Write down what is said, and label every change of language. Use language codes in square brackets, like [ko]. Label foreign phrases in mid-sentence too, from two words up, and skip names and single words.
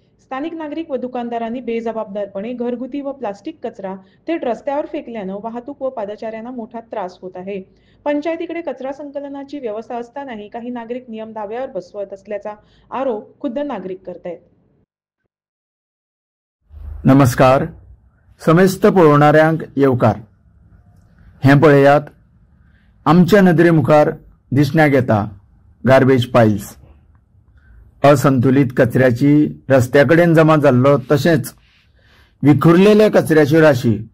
[mr] स्थानिक नागरिक व दुकानदारांनी बेजबाबदारपणे घरगुती व प्लास्टिक कचरा थेट रस्त्यावर फेकल्यानं वाहतूक व पादचाऱ्यांना मोठा त्रास होत आहे. पंचायतीकडे कचरा संकलनाची व्यवस्था असतानाही काही नागरिक नियम धाब्यावर बसवत असल्याचा आरोप खुद्द नागरिक करतायत. [kok] नमस्कार. समेस्त पळोवणाऱ्यांक येवकार. हे पळयात आमच्या नदरे मुखार दिसण्याक येता [en] garbage piles. [kok] असंतुलित कचऱ्याची रस्त्याकडेन जमा जाल्लो तशेंच विखुरलेल्या कचऱ्याची राशी.